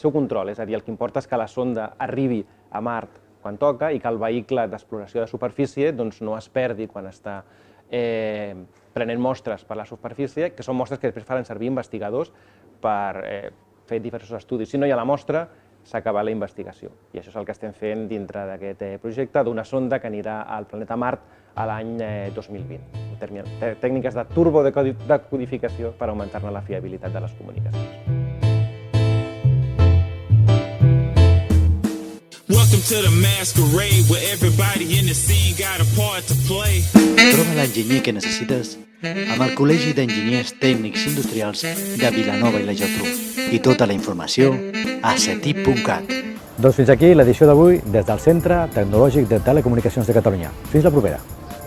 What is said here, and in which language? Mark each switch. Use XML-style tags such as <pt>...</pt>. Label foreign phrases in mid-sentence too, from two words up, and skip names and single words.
<ca>És a dir, el que importa és que la sonda arribi a Mart quan toca i que el vehicle d'exploració de superfície no es perdi quan està prenent mostres per la superfície, que són mostres que després faran servir investigadors per fer diversos estudis. Si no hi ha la mostra, s'ha acabat la investigació. I això és el que estem fent dintre d'aquest projecte d'una sonda que anirà al planeta Mart a l'any 2020. Tècniques de turbodecodificació per augmentar-ne la fiabilitat de les comunicacions.</ca> <en>Welcome to the masquerade where everybody in the scene got a part to play.</en> <ca>Troba l'enginyer que necessites amb el Col·legi d'Enginyers Tècnics Industrials de Vilanova i la Geltrú. I tota la informació a cetip.cat. Doncs fins aquí l'edició d'avui des del Centre Tecnològic de Telecomunicacions de Catalunya. Fins la propera.</ca>